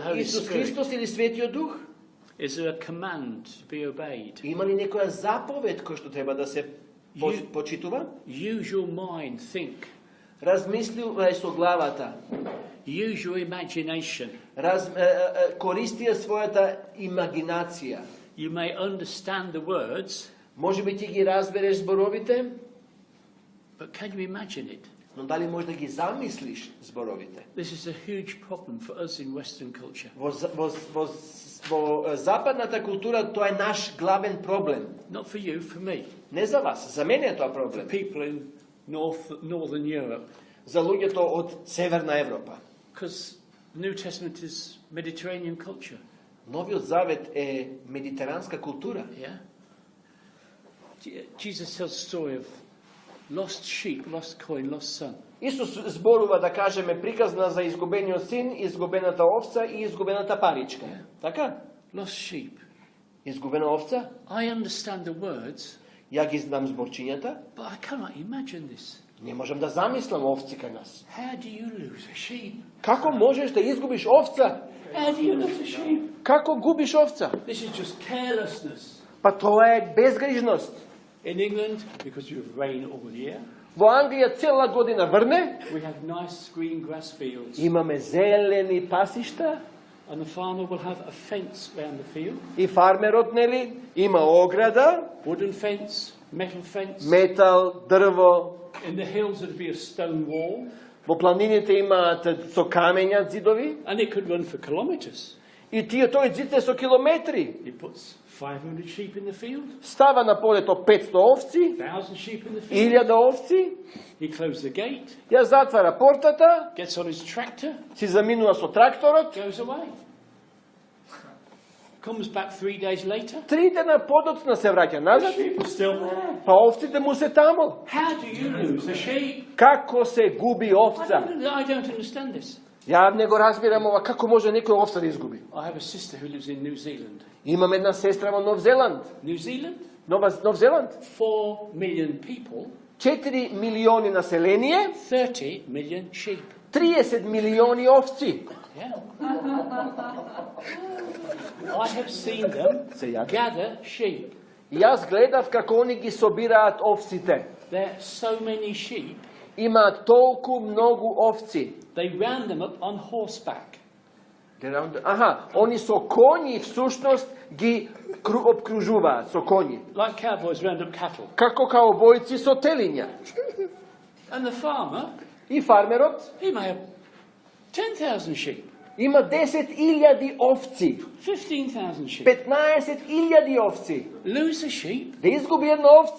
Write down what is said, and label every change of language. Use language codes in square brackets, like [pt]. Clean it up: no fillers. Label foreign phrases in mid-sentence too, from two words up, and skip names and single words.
[en] the Holy [mk] Исус [en] Spirit? [mk] Христос или Светиот Дух? [en] Is there a command to be obeyed? [mk] Има ли некоја заповед која што треба да се почитува? [en] Use your mind, think. [mk] Размислувај со главата. [en] Use your imagination. [mk] Користија својата имагинација. [en] You may understand the words, [mk] Може би ти ги разбереш зборовите, [en] but can you imagine it? [mk] но дали можеш да ги замислиш зборовите? [en] This is a huge problem for us in Western culture. [mk] Во западната култура тоа е наш главен проблем. [en] Not for you, for me. [mk] Не за вас, за мене е тоа проблем. [en] People in Northern Europe. [mk] За луѓето од Северна Европа. [en] Because the New Testament is Mediterranean culture. [mk] Новиот Завет е медитеранска култура. [en] Yeah? Jesus tells a story of lost sheep, lost coin, lost son. [mk] Исус зборува, да кажеме, приказна за изгубениот син, изгубената овца и изгубената паричка. Така? [en] Lost sheep. [mk] Изгубена овца? [en] I understand the words, [mk] Ја ги знам зборчињата. [en] but I cannot imagine this. [mk] Не можам да замислам овци кај нас. [en] How do you lose a sheep? [mk] Како можеш да изгубиш овца? [en] How do you lose a sheep? [mk] Како губиш овца? [en] This is just carelessness. [mk] Па тоа е безгрижност. [en] In England, because you have rain all year, [mk] Во Англија цела година врне, [en] we have nice green grass fields, [mk] имаме зелени пасишта [en] and the farmer will have a fence around the field, [mk] и фармерот, нели, има ограда, [en] wooden fence, metal fence. [mk] метал, дрво. [en] In the hills there'd be a stone wall, [mk] Во планините имаат со камења зидови [en] and it could run for kilometres. [mk] и тој зид е со километри. [en] He puts 500 sheep in the field, [mk] Става на полето 500 овци, [en] 1,000 sheep in the field. [mk] 1000 овци, [en] He closes the gate, [mk] ја затвара портата, [en] gets on his tractor, [mk] си заминува со тракторот, [en] goes away. Comes back 3 days later, [mk] 3 дена подоцна се враќа [en] the [mk] назад, [en] sheep is still there. [mk] па овците му се тамо. [en] How do you lose a sheep? [mk] Како се губи овца? [en] I don't understand this. [mk] Ја не го разбирам ова, како може некој овца да изгуби? [en] I have a sister who lives in New Zealand. [mk] Имам една сестра во Нов Зеланд. [en] New Zealand? [mk] Нов Зеланд? [en] 4 million people, [mk] 4 милиони население, [en] 30 million sheep. [mk] 30 милиони овци. [en] Yeah. I have seen them [mk] Се ја. [en] gather sheep. [mk] Јас гледав како они ги собираат овците. [en] There are so many sheep, [mk] Имаат толку многу овци. [en] they round them up on horseback. [mk] Аха, они со коњи всушност ги обкружуваат со коњи. [en] Like cowboys round up cattle. [mk] Како каубојци со телиња. [en] And the farmer, [mk] И фармерот [en] he may have 10,000 sheep, [mk] има 10.000 овци, [en] 15,000 sheep. [mk] 15.000 овци. [en] Lose a sheep, [mk] Да изгуби една овца